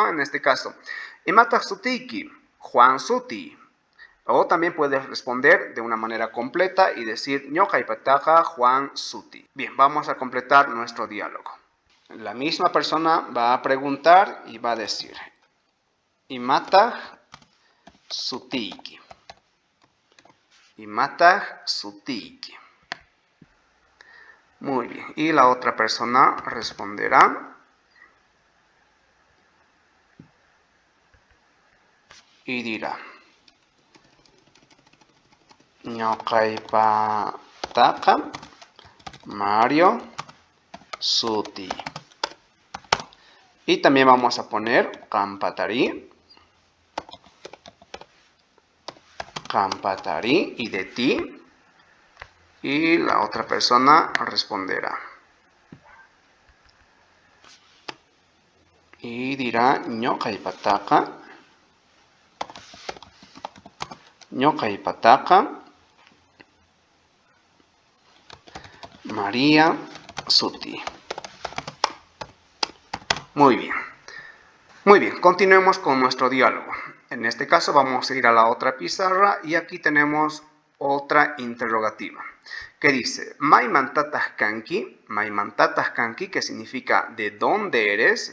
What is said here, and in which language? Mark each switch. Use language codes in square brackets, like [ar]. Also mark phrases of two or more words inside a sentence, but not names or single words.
[es] En este caso, [qu] Imataq sutiyki, Juan suti. [es] O también puedes responder de una manera completa y decir [qu] ñoqaypataqa Juan suti. [es] Bien, vamos a completar nuestro diálogo. La misma persona va a preguntar y va a decir [qu] Imataq sutiyki. Imataq sutiyki. [es] Muy bien. Y la otra persona responderá y dirá [qu] ñoqaypataqa Mario suti. [es] Y también vamos a poner qampatari. Qampatari y de ti. Y la otra persona responderá. Y dirá [qu] ñoqay pataka. ñoqay pataka. María Suti. [es] Muy bien. Muy bien, continuemos con nuestro diálogo. En este caso vamos a ir a la otra pizarra y aquí tenemos otra interrogativa que dice [qu] Maimantatas kanki, Maimantatas kanki, [es] que significa ¿de dónde eres?